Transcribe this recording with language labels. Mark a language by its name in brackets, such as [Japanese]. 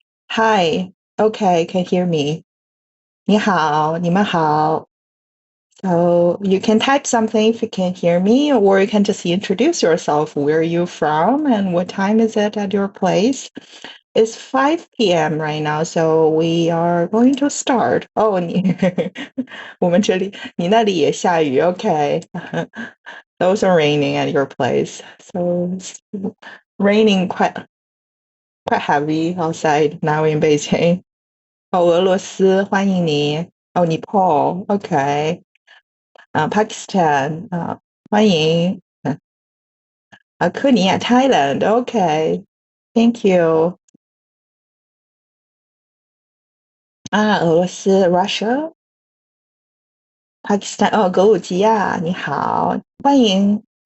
[English] Hi. Okay, can hear me. [Chinese] 你好，你们好。 [English] So you can type something if you can hear me, or you can just introduce yourself. Where are you from and what time is it at your place? It's 5 p.m. right now, so we are going to start. [Chinese] Oh, 我们这里，你那里也下雨, okay. [English] Those are raining at your place. So it's raining quite heavy outside now in Beijing. [Chinese] 俄罗斯，欢迎你。Nepal, okay. Pakistan, 欢迎。 科尼亚 Thailand, okay. [English] Thank you. [Chinese] 俄罗斯 Russia, Pakistan, 格鲁吉亚，你好，欢迎。